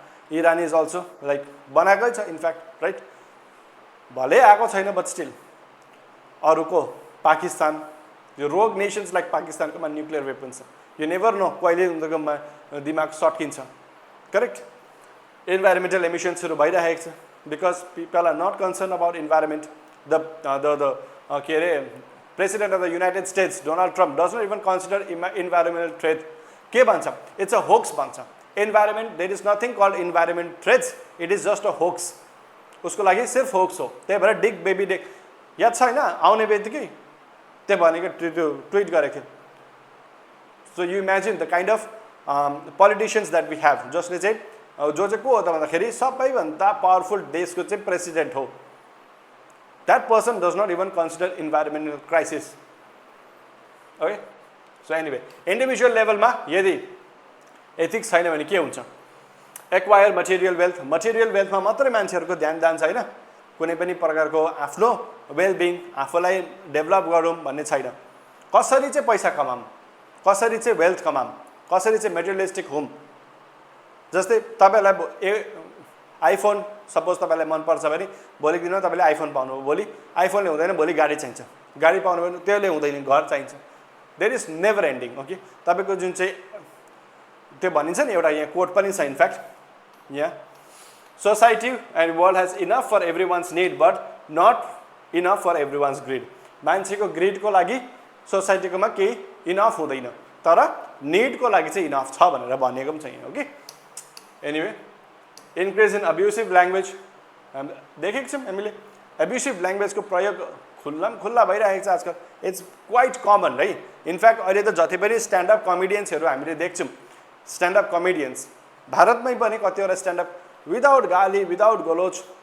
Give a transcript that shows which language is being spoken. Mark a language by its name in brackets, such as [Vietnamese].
[Nepali] Iran is also like बनाएकै छ in fact right, भले आएको छैन बट स्टिल। अरूको पाकिस्तान, यो रोग नेसन्स लाइक पाकिस्तानकोमा न्युक्लियर वेपन्स छ, [English] you never know [Nepali] कहिले उनीहरूकोमा दिमाग सट्किन्छ। करेक्ट। [English] Environmental एमिसन्सहरू भइरहेको छ because people are not concern about environment. The के अरे President of the United States, Donald Trump, does not even consider environmental threat. [Nepali] के भन्छ? [English] It's a hoax [Nepali] भन्छ। [English] Environment, there is nothing called environment threats. It is just a hoax. [Nepali] उसको लागि सिर्फ hoax हो। त्यही भएर डिग बेबी डिग याद छैन आउने बित्तिकै त्यो भनेको ट्विट गरेको थियो। [English] so you imagine the kind of politicians that we have, [Nepali] जसले चाहिँ जो चाहिँ को हो त भन्दाखेरि सबैभन्दा पावरफुल देशको चाहिँ प्रेसिडेन्ट हो। [English] That person does not even consider environmental crisis. Okay? So anyway, [Nepali] individual level मा यदि ethics छैन भने के हुन्छ? Acquire material wealth मा मात्रै मान्छेहरुको ध्यान जान्छ हैन, कुनै पनि प्रकारको आफ्नो वेल बिङ आफूलाई डेभलप गरौँ भन्ने छैन। कसरी चाहिँ पैसा कमाम, कसरी चाहिँ वेल्थ कमाम, कसरी चाहिँ मेटेरियलिस्टिक होम। जस्तै तपाईलाई आइफोन सपोज तपाईलाई मन पर्छ भने भोलिको दिनमा तपाईले आइफोन पाउनु हो, भोलि आइफोनले हुँदैन, भोलि गाडी चाहिन्छ, गाडी पाउनु भने त्यसले हुँदैन, घर चाहिन्छ। [English] There is never ending okay. [Nepali] तपाईको जुन चाहिँ त्यो भनिन्छ नि एउटा यहाँ कोट पनि छ in fact [English] Yeah. Society and world has enough for everyone's need but not enough for everyone's greed. [Nepali] मान्छेको ग्रिडको लागि सोसाइटीकोमा केही इनफ हुँदैन तर निडको लागि चाहिँ इनफ छ भनेर भनेको पनि छैन okay anyway increase in abusive language देखेको छौँ हामीले एब्युसिभ ल्याङ्ग्वेजको प्रयोग खुल्ला भइरहेको छ आजकल [English] it's quite common [Nepali] है इनफ्याक्ट अहिले त जति पनि स्ट्यान्डअप कमेडियन्सहरू हामीले देख्छौँ स्ट्यान्डअप कमेडियन्स भारतमै पनि कतिवटा स्ट्यान्डअप विदाउट गाली विदाउट गलोच